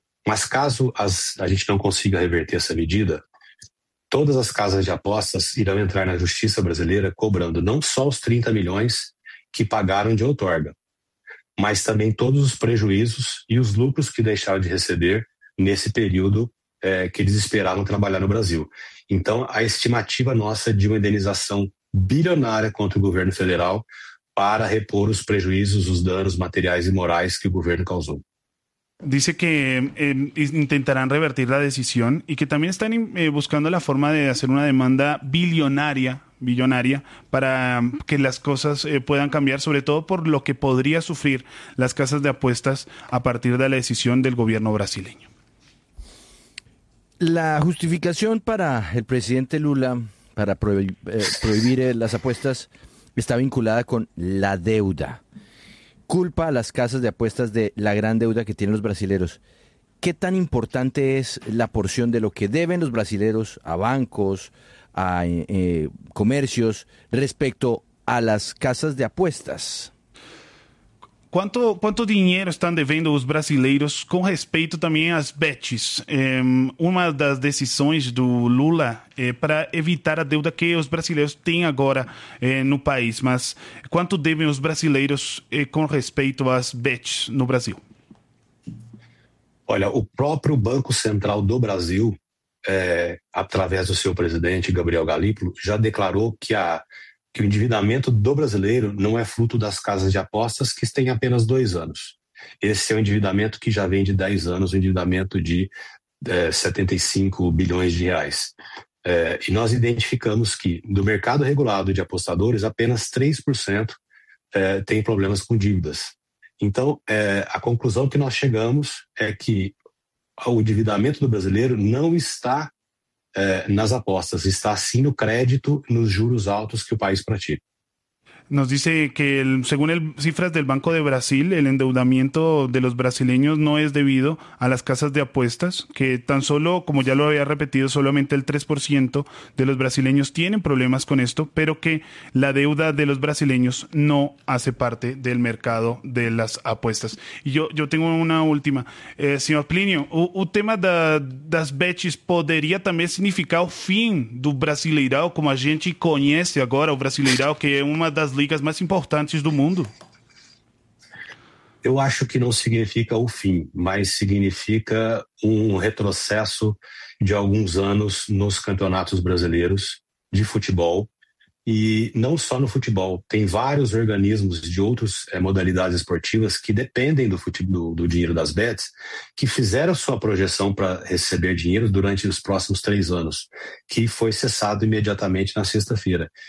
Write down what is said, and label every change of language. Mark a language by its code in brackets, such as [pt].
[pt] Mas caso a gente não consiga reverter essa medida, todas as casas de apostas irão entrar na justiça brasileira cobrando não só os 30 milhões que pagaram de outorga, mas também todos os prejuízos e os lucros que deixaram de receber nesse período que eles esperavam trabalhar no Brasil. Então, a estimativa nossa é de uma indenização bilionária contra o governo federal para repor os prejuízos, os danos materiais e morais que o governo causou. [es] Dice que intentarán revertir la decisión y que también están buscando la forma de hacer una demanda billonaria para que las cosas puedan cambiar, sobre todo por lo que podría sufrir las casas de apuestas a partir de la decisión del gobierno brasileño. La justificación para el presidente Lula para prohibir las apuestas está vinculada con la deuda. Culpa a las casas de apuestas de la gran deuda que tienen los brasileros. ¿Qué tan importante es la porción de lo que deben los brasileros a bancos, a comercios, respecto a las casas de apuestas? [pt] Quanto dinheiro estão devendo os brasileiros com respeito também às bets? Uma das decisões do Lula é para evitar a deuda que os brasileiros têm agora no país. Mas quanto devem os brasileiros com respeito às bets no Brasil? Olha, o próprio Banco Central do Brasil, através do seu presidente, Gabriel Galípolo, já declarou que o endividamento do brasileiro não é fruto das casas de apostas, que têm apenas 2 anos. Esse é um endividamento que já vem de 10 anos, um endividamento de 75 bilhões de reais. E nós identificamos que, do mercado regulado de apostadores, apenas 3% tem problemas com dívidas. Então, a conclusão que nós chegamos é que o endividamento do brasileiro não está nas apostas, está sim no crédito, nos juros altos que o país pratica. [es] Nos dice que, según cifras del Banco de Brasil, el endeudamiento de los brasileños no es debido a las casas de apuestas, que tan solo, como ya lo había repetido, solamente el 3% de los brasileños tienen problemas con esto, pero que la deuda de los brasileños no hace parte del mercado de las apuestas. Y yo tengo una última. Señor Plinio, un tema [pt] das bets [es] podría también significar el fin del brasileirão, [pt] como a gente [es] conoce ahora, el brasileirão, que es una de las ligas [pt] mais importantes do mundo? Eu acho que não significa o fim, mas significa um retrocesso de alguns anos nos campeonatos brasileiros de futebol, e não só no futebol, tem vários organismos de outras modalidades esportivas que dependem do futebol, do dinheiro das bets, que fizeram sua projeção para receber dinheiro durante os próximos 3 anos, que foi cessado imediatamente na sexta-feira.